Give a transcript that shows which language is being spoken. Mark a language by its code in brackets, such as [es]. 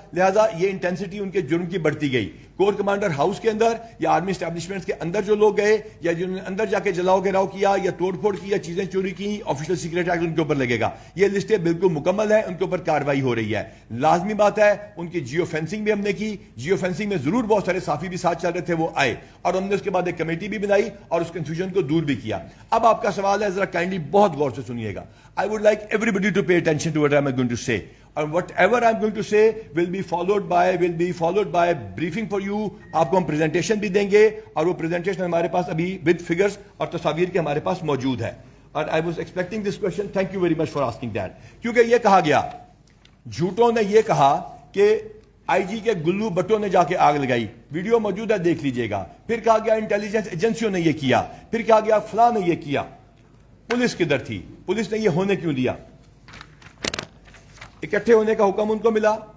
[ur] لہذا یہ intensity in کے جرم کی بڑھتی گئی. کور کمانڈر ہاؤس کے اندر یا آرمی اسٹیبلشمنٹس کے اندر جو لوگ گئے یا جنہوں نے اندر جا کے جلاؤ گراؤ کیا یا توڑ پھوڑ کی یا چیزیں چوری کی, آفیشل سیکریٹ ایکٹ ان کے اوپر لگے گا. یہ لسٹیں بالکل مکمل ہیں, ان کے اوپر کارروائی ہو رہی ہے. لازمی بات ہے ان کی جیو فینسنگ بھی ہم نے کی. جیو فینسنگ میں ضرور بہت سارے صافی بھی ساتھ چل رہے تھے, وہ آئے اور ہم نے اس کے بعد ایک کمیٹی بھی بنائی اور اس کنفیوژن کو دور بھی کیا. اب آپ کا سوال ہے, ذرا کائنڈلی بہت غور سے سنیے گا. [en] I would like everybody to pay attention to what I'm going to say. And whatever I'm going to say will be followed by briefing for you. [ur] آپ کو ہم پریزنٹیشن بھی دیں گے اور وہ پریزنٹیشن ہمارے پاس ابھی [en] with figures [ur] اور تصاویر کے ہمارے پاس موجود ہے. [en] اور I was expecting this question. Thank you very much for asking that. [ur] کیونکہ یہ کہا گیا, جھوٹوں نے یہ کہا کہ آئی جی کے گلو بٹوں نے جا کے آگ لگائی. ویڈیو موجود ہے, دیکھ لیجئے گا. پھر کہا گیا انٹیلیجنس ایجنسیوں نے یہ کیا. پھر کہا گیا فلاں نے یہ کیا. پولیس کدھر تھی؟ پولیس نے یہ ہونے کیوں دیا؟ اکٹھے ہونے کا حکم ان کو ملا.